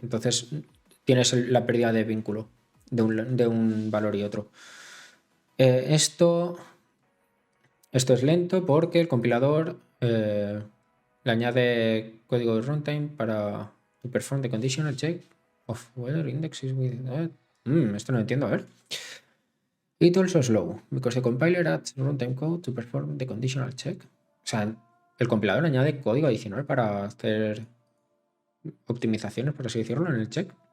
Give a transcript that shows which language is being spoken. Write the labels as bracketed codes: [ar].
[es] Entonces tienes la pérdida de vínculo de un valor y otro. Esto es lento porque el compilador le añade código de runtime para [en] to perform the conditional check of whether index is with that. [es] Esto no lo entiendo, a ver. [en] It also slow because the compiler adds runtime code to perform the conditional check. [es] O sea, el compilador añade código adicional para hacer optimizaciones, por así decirlo, en el check.